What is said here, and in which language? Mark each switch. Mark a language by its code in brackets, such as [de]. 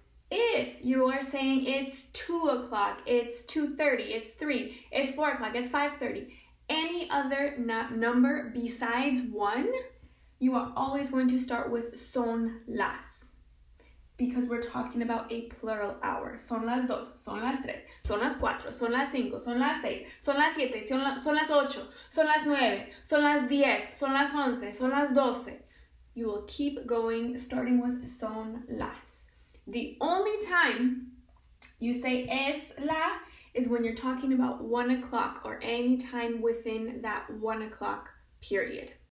[en] If you are saying it's 2 o'clock, it's 2:30, it's 3, it's 4 o'clock, it's 5:30, any other number besides 1, you are always going to start with son las. Because we're talking about a plural hour. [es] Son las 2, son las 3, son las 4, son las 5, son las 6, son las 7, son las 8, son las 9, son las 10, son las 11, son las 12. [en] You will keep going starting with son las. The only time you say es la is when you're talking about 1 o'clock or any time within that 1 o'clock period.